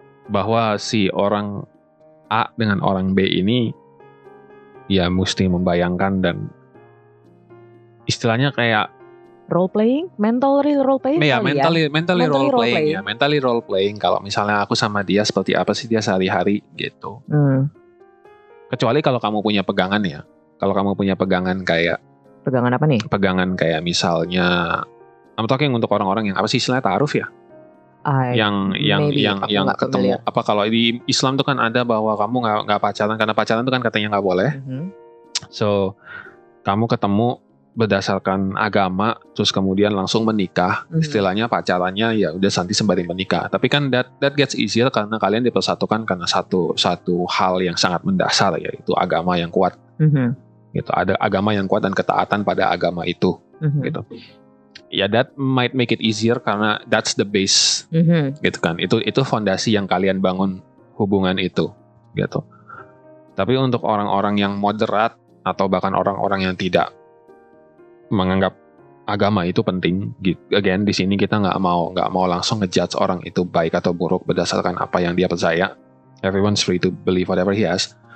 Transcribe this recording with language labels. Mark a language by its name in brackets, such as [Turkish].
[Indonesian] Bahwa si orang A dengan orang B ini ya mesti membayangkan dan istilahnya kayak [English] role playing, mentally role playing. Ya, mentally role playing ya, mentally role playing. [Indonesian] Kalau misalnya aku sama dia seperti apa sih dia sehari-hari gitu. Kecuali kalau kamu punya pegangan ya. Kalau kamu punya pegangan kayak apa nih? Pegangan kayak misalnya, [English] I'm talking [Indonesian] untuk orang-orang yang apa sih istilahnya ta'aruf ya? Yang ketemu familiar. Apa kalau di Islam tuh kan ada bahwa kamu nggak pacaran karena pacaran tuh kan katanya nggak boleh. So kamu ketemu berdasarkan agama, terus kemudian langsung menikah, istilahnya pacarannya ya udah nanti sembari menikah. Tapi kan [English] that gets easier [Indonesian] karena kalian dipersatukan karena satu hal yang sangat mendasar, yaitu agama yang kuat. Gitu, ada agama yang kuat dan ketaatan pada agama itu. Gitu. [English] Ya that might make it easier [Indonesian] karena [English] that's the base. [Indonesian] Gitu kan. Itu fondasi yang kalian bangun hubungan itu. Gitu. Tapi untuk orang-orang yang moderat atau bahkan orang-orang yang tidak menganggap agama itu penting. Again, di sini kita nggak mau langsung ngejudge orang itu baik atau buruk berdasarkan apa yang dia percaya. [English] Everyone's free to believe whatever he has.